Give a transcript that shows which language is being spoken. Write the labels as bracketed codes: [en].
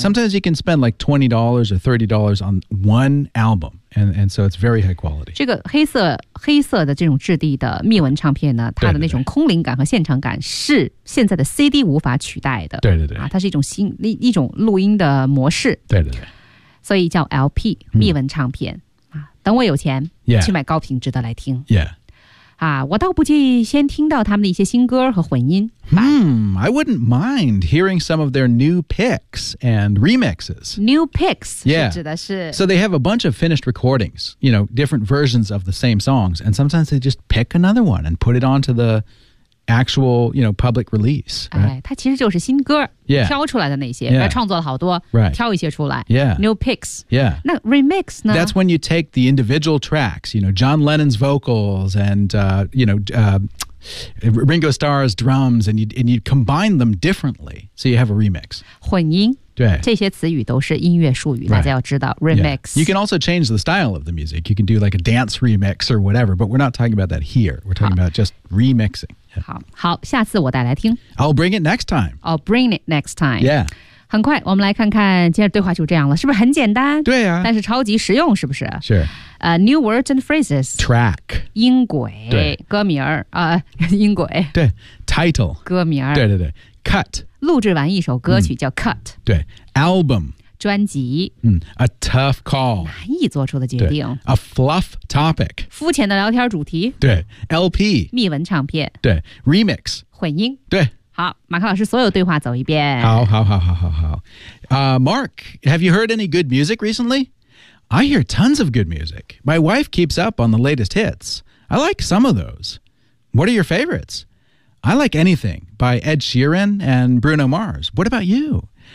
[en] Sometimes you can spend like $20 or $30 on one album. And so it's very high quality. [zh] 这个黑色的这种质地的密纹唱片呢，它的那种空灵感和现场感是现在的 CD 无法取代的。对对对。啊，它是一种新一种录音的模式。对对对。所以叫 LP 密纹唱片、等我有钱、 [en] yeah. [zh] 去买高品质的来听。 [en] Yeah. [zh] 啊，我倒不介意先听到他们的一些新歌和混音。 [en] I wouldn't mind hearing some of their new picks and remixes. New picks, yeah. [zh] 指的是 [en] so they have a bunch of finished recordings, you know, different versions of the same songs, and sometimes they just pick another one and put it onto the actual, you know, public release. Right? [zh] 哎，它其实就是新歌 [en] yeah. [zh] 挑出来的那些， [en] yeah. [zh] 创作了好多， [en] right. [zh] 挑一些出来， [en] yeah. New picks, yeah. [zh] 那 remix 呢？ [en] That's when you take the individual tracks, you know, John Lennon's vocals and, you know. Ringo Starr's drums and you combine them differently so you have a remix [zh] 混音对这些词语都是音乐术语、 [en] right. [zh] 大家要知道 remix、 [en] yeah. you can also change the style of the music you can do like a dance remix or whatever but we're not talking about that here we're talking about just remixing、 [zh] yeah. 好好下次我带来听 [en] I'll bring it next time yeah [zh] 很快我们来看看今天对话就这样了是不是很简单对啊但是超级实用是不是是、 [en] New words and phrases Track [zh] 音轨对歌名、音轨 [en] 对 Title [zh] 歌名 [en] 对对对 Cut [zh] 录制完一首歌曲叫 Cut、 [en] 对 Album [zh] 专辑、 [en] A tough call [zh] 难以做出的决定 [en] A fluff topic [zh] 肤浅的聊天主题 [en] 对 LP [zh] 密文唱片 [en] 对 Remix [zh] 混音对好马克老师所有对话走一遍。好好好好好好。 [en] Mark, have you heard any good music recently? I hear tons of good music. My wife keeps up on the latest hits. I like some of those. What are your favorites? I like anything by Ed Sheeran and Bruno Mars. What about you?